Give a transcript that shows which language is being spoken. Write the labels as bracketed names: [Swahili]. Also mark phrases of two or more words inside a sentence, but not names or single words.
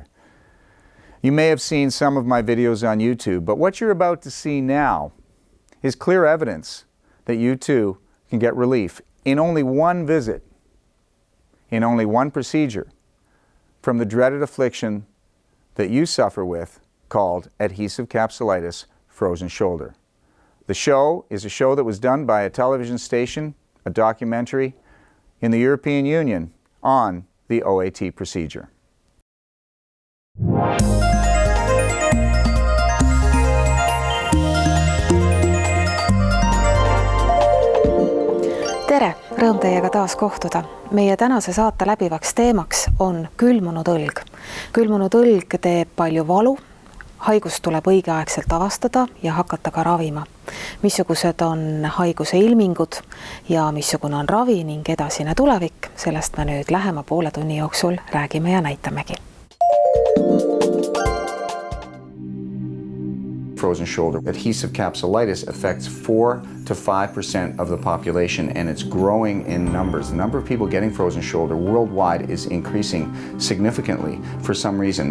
[English] You may have seen some of my videos on YouTube, but what you're about to see now is clear evidence that you too can get relief in only one visit, in only one procedure, from the dreaded affliction that you suffer with called adhesive capsulitis frozen shoulder. The show is a show that was done by a television station, a documentary in the European Union on the OAT procedure. [Estonian] Tere! Rõõm teiega taas kohtuda. Meie tänase saate läbivaks teemaks on külmunud õlg. Külmunud õlg teeb palju valu, haigus tuleb õigeaegselt avastada ja hakata ka ravima. Missugused on haiguse ilmingud ja missugune on ravi ning edasine tulevik, sellest me nüüd lähema poole tunni jooksul räägime ja näitamegi. [English] Frozen shoulder adhesive capsulitis affects 4 to 5% of the population, and it's growing in numbers. The number of people getting frozen shoulder worldwide is increasing significantly for some reason.